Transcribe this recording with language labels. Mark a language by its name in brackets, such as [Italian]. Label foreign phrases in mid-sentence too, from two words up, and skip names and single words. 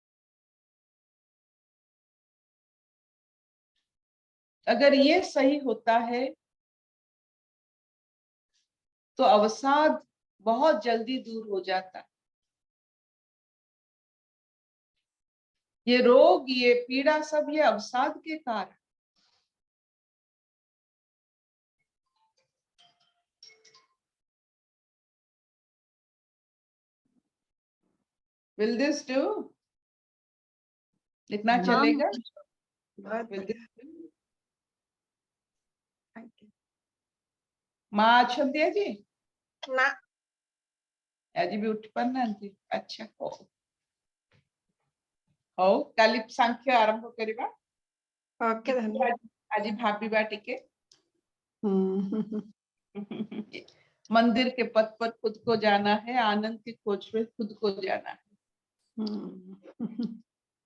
[Hindi] अगर ये सही होता है तो अवसाद बहुत जल्दी दूर हो जाता है। ये रोग, ये पीड़ा, सब ये अवसाद के कारण। [English] Will this do? [Hindi] इतना चलेगा? बहुत [English] Will this [Hindi] बढ़िया। [English] do? Thank you. [Hindi] माँ छंदिया जी, ना [Odia] ଆଜି ବି ଉଠି ପାରୁନାହାନ୍ତି? ଆଚ୍ଛା, ହଉ ହଉ, କାଲି ସାଂଖ୍ୟ ଆରମ୍ଭ କରିବା। [Hindi] ओके धन्यवाद। [Odia] ଆଜି ଭାବିବା ଟିକେ। हम्म। [Hindi] मंदिर के पथ पर खुद को जाना है, आनंद की खोज में खुद को जाना है।